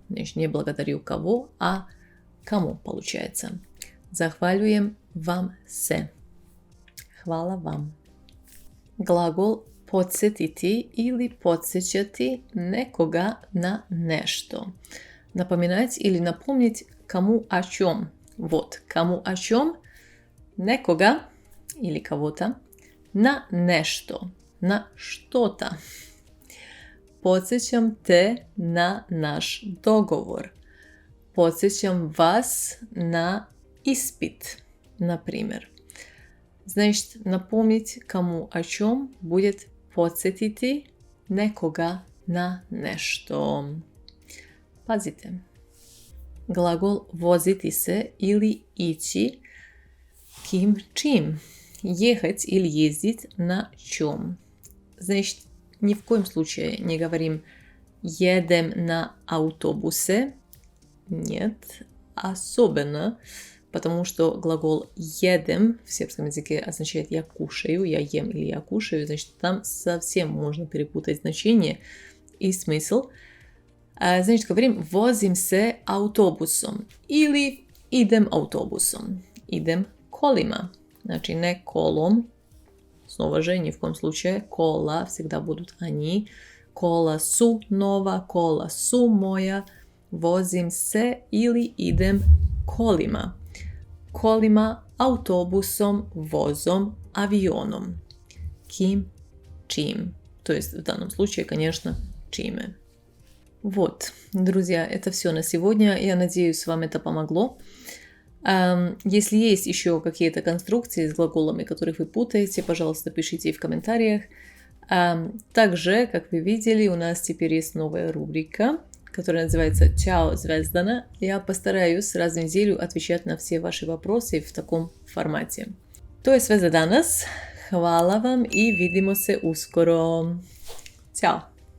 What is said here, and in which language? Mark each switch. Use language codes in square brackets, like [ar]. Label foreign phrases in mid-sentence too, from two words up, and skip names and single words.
[ru] Значит, не благодарю кого, а кому получается. [sr] Захвалюем вам се. Хвала вам. Глагол podsjetiti ili podsjećati nekoga na nešto. [ru] Напоминать или напомнить кому о чем. Вот, кому о чем, nekoga или кого-то на nešto, на что-то. [sr] Podsjećam te na naš dogovor. Podsjećam vas na ispit, na primjer. [ru] Значит, напомнить кому о чем будет [sr] podsjetiti nekoga na nešto. Pazite. Glagol voziti se ili ići kim čim. [ru] Ехать или ездить на чем. Значит, ни в коем случае не говорим едем на автобусе. Нет, особенно потому что глагол едем в сербском языке означает я кушаю, я ем или я кушаю, значит, там совсем можно перепутать значение и смысл. Значит, говорим [sr] возим се автобусом или idem автобусом, idem колima. [ru] Значит, не колом, снова же, ни в коем случае, кола всегда будут они, [sr] кола су нова, кола су моя, возим се или idem колima. Kolima, autobusom, vozom, avionom. Ким, чим. [ru] То есть в данном случае, конечно, чиме. Вот, друзья, это все на сегодня. Я надеюсь, вам это помогло. Если есть еще какие-то конструкции с глаголами, которых вы путаете, пожалуйста, пишите в комментариях. Также, как вы видели, у нас теперь есть новая рубрика, которая называется «Чао, Звездана». Я постараюсь раз в неделю отвечать на все ваши вопросы в таком формате. [sr] To je sve za danas. Hvala vam i vidimo se uskoro. Ćao!